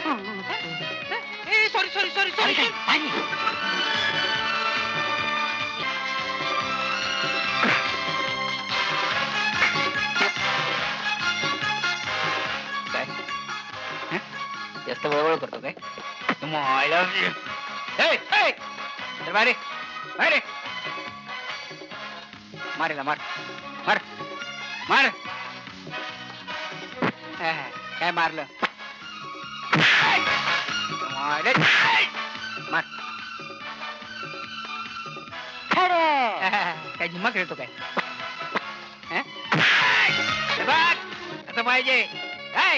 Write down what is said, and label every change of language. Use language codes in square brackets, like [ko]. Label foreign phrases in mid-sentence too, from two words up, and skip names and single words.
[mr] सॉरी सॉरी सॉरी सॉरी. काय जास्त वळवळ करतो काय? बारे बारे मारेला मार मार मार. काय मारलं? मार. काय झिम्मा खेळतो काय? हं? हे बघ, असं पाहिजे. हाय.